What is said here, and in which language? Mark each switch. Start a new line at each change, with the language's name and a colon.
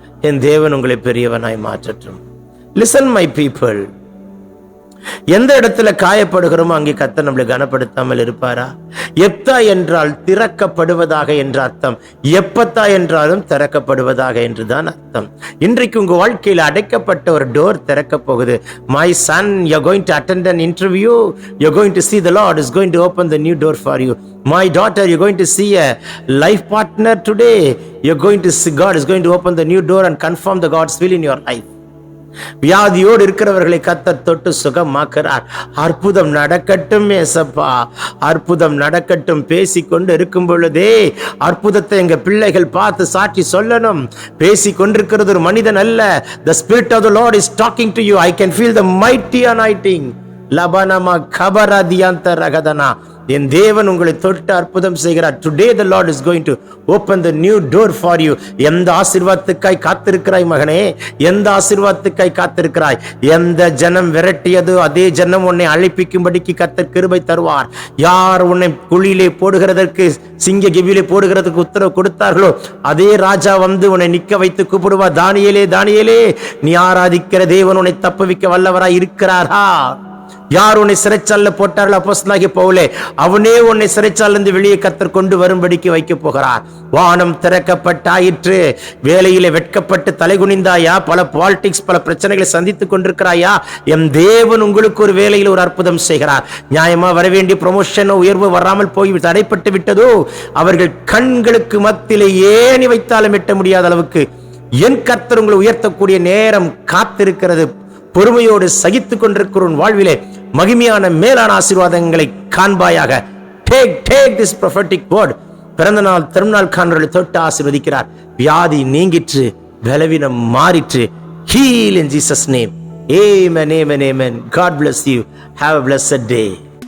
Tamil: என் தேவன் உங்களை பெரியவனாய் மாற்றட்டும்.
English: Listen my people.
Tamil: எந்த இடத்துல காயப்படுகிறோமோ அங்கே கர்த்தர் நம்மளை கனப்படுத்தாமல் இருப்பாரா? எப்தா என்றால் திறக்கப்படுவதாக என்ற அர்த்தம். எப்பத்தா என்றாலும் திறக்கப்படுவதாக என்றுதான் அர்த்தம். இன்றைக்கு உங்க வாழ்க்கையில் அடைக்கப்பட்ட ஒரு டோர் திறக்க போகுது.
English: My son, you're going to attend an interview. You're going to see the Lord is going to open the new door for you. My daughter, you're going to see a life partner today. You're going to see God is going to open the new door and confirm the God's will in your life.
Tamil: வியாதியோடு இருக்கிறவர்களை கர்த்தர் தொட்டு சுகமாக்குறார். அற்புதம் நடக்கட்டும் ஏசப்பா, அற்புதம் நடக்கட்டும். பேசிக்கொண்டு இருக்கும் பொழுதே அற்புதத்தை எங்க பிள்ளைகள் பார்த்து சாட்சி சொல்லணும். பேசிக்கொண்டிருக்கிறது ஒரு மனிதன் அல்ல.
English: The spirit of the Lord is talking to you. I can feel the mighty anointing. லபனமா கபரதியந்த ரகதனா.
Tamil: என் தேவன் உங்களை தொட்டு அற்புதம் செய்கிறார்.
English: Today the Lord is going to open the new door for you.
Tamil: எந்த ஆசீர்வாதத்துக்காய் காத்திருக்கிறாய் மகனே? எந்த ஆசீர்வாதத்துக்காய் காத்திருக்கிறாய்? எந்த ஜனம் விரட்டியதோ அதே ஜனம் உன்னை அழைப்பிக்கும்படிக்கு கர்த்தர் கிருபை தருவார். யார் உன்னை குழியிலே போடுகிறதற்கு, சிங்க கெபியிலே போடுகிறதுக்கு உத்தரவு கொடுத்தார்களோ அதே ராஜா வந்து உன்னை நிக்க வைத்து கூப்பிடுவார். தானியேலே, தானியேலே, நீ ஆராதிக்கிற தேவன் உன்னை தப்புவிக்க வல்லவராய் இருக்கிறாரா? யார் உன்னை சிறைச்சாலையில போட்டார்கள்? அப்போஸ்தலனாகிய பவுலே, அவனே உன்னை சிறைச்சாலையிலிருந்து வெளியே கர்த்தர் கொண்டு வரும்படிக்கு வைக்க போகிறார். வானம் திறக்கப்பட்டாயிற்று. வேலையிலே வெட்கப்பட்டு தலைகுனிந்தாயா? பல பாலிடிக்ஸ், பல பிரச்சனைகளை சந்தித்துக் கொண்டிருக்கிறாயா? என் தேவன் உங்களுக்கு ஒரு வேலையில் ஒரு அற்புதம் செய்கிறார். நியாயமா வரவேண்டிய ப்ரமோஷனோ உயர்வு வராமல் போய் தடைப்பட்டு விட்டதோ, அவர்கள் கண்களுக்கு மத்தியிலே ஏணி வைத்தாலும் எட்ட முடியாத அளவுக்கு என் கர்த்தர் உங்களை உயர்த்தக்கூடிய நேரம் காத்திருக்கிறது. பொறுமையோடு சகித்துக் கொண்டிருக்கிற வாழ்விலே மகிமையான மேலான ஆசீர்வாதங்களை காண்பாயாக.
English: Take this prophetic word.
Tamil: பிறந்த நாள் திருநாள் காண்பவர்களை தொட்டு ஆசீர்வதிக்கிறார். வியாதி நீங்கிற்று, பலவீனம் மாறிற்று.
English: Heal in Jesus name. Amen, amen, amen. God bless you. Have a blessed day.